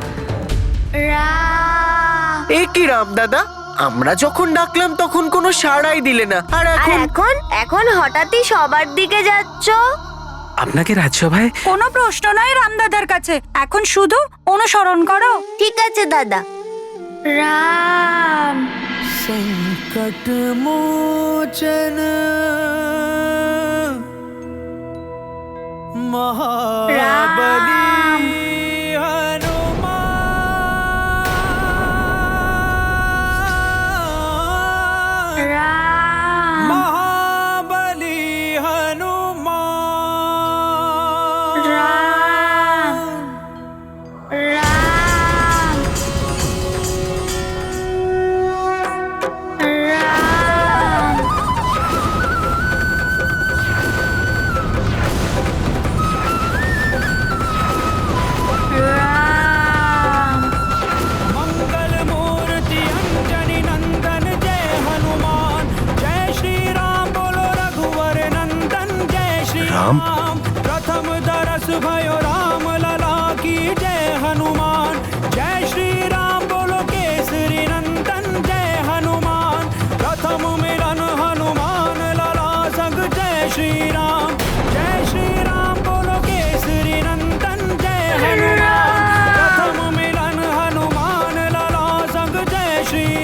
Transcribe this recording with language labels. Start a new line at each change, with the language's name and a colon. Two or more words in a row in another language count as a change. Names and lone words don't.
Bangla: এ কি রাম দাদা, আমরা যখন ডাকলাম তখন কোনো সাড়াই দিলে না, আর এখন এখন হঠাৎই সবার দিকে যাচ্ছ। আপনাকে রাজসভায় কোনো প্রশ্ন নয় রামদাদার কাছে, এখন শুধু অনুসরণ করো। ঠিক আছে দাদা। রাম
Hindi: संकट मोचन महाबली রাম महाबली हनुमान রাম রাম রাম রাম मंगल मूर्ति अंजनी नंदन जय हनुमान जय श्री राम बोलो रघुवर नंदन जय श्री राम प्रथम दरस भयो राम लला की जय हनुमान जय श्री राम बोलो केसरी नंदन जय हनुमान प्रथम मिलन हनुमान लला संग जय श्री राम बोलो केसरी नंदन जय हनुमान प्रथम मिलन हनुमान लला संग जय श्री